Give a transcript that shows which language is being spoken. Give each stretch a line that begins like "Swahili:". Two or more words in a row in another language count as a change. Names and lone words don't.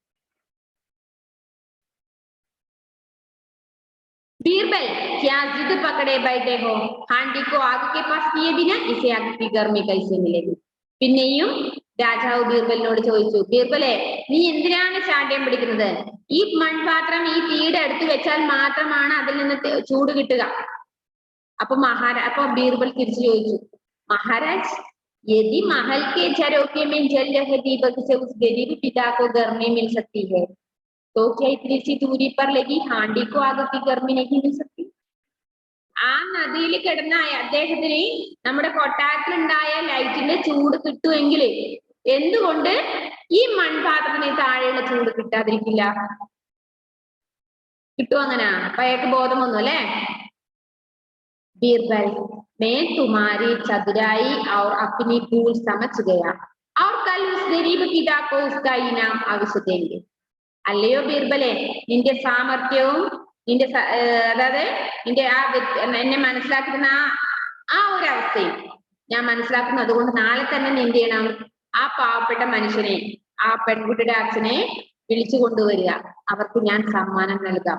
Hindi: बीरबल क्या ज़िद पकड़े बैठे हो, हांडी को आग के पास किए बिना इसे आग की गर्मी कैसे मिलेगी.
Malayalam: പിന്നെയും രാജാവ് ബീർബലിനോട് ചോദിച്ചു, ബീർബലെ നീ എന്തിനാണ് ചാട്യം പിടിക്കുന്നത്? ഈ മൺപാത്രം ഈ തീയുടെ അടുത്ത് വെച്ചാൽ മാത്രമാണ് അതിൽ നിന്ന് ചൂട് കിട്ടുക. അപ്പൊ ബീർബൽ തിരിച്ചു ചോദിച്ചു,
Hindi: മഹാരാജ് यदि महल के झरोखे में जल रहे दीपक से उस गरीब पिता को गर्मी मिल सकती है तो क्या इतनी सी दूरी पर लगी हांडी को आग की गर्मी नहीं मिल सकती?
Malayalam: ആ നദിയിൽ കിടന്ന അദ്ദേഹത്തിന് നമ്മുടെ കൊട്ടാരത്തിലുണ്ടായ ലൈറ്റിന്റെ ചൂട് കിട്ടുമെങ്കിൽ എന്തുകൊണ്ട് ഈ മൺപാത്രത്തിന് താഴെയുള്ള ചൂട് കിട്ടാതിരിക്കില്ല? കിട്ടും അങ്ങനെ. അപ്പൊ അയാൾക്ക് ബോധം വന്നു അല്ലെ.
Hindi: बीरबल मैं तुम्हारी चतुराई और अपनी भूल समझ गया और कल उस गरीब पिता को उसका इनाम अवश्य देंगे.
Malayalam: അല്ലയോ ബീർബലെ, നിന്റെ സാമർത്ഥ്യവും നിന്റെ അതായത് നിന്റെ ആ എന്നെ മനസ്സിലാക്കുന്ന ആ ഒരു അവസ്ഥയും ഞാൻ മനസ്സിലാക്കുന്നത് കൊണ്ട് നാളെ തന്നെ നീ എന്ത് ചെയ്യണം, ആ പാവപ്പെട്ട മനുഷ്യനെ, ആ പെൺകുട്ടിയുടെ അച്ഛനെ വിളിച്ചു കൊണ്ടുവരിക, അവർക്ക് ഞാൻ സമ്മാനം നൽകാം.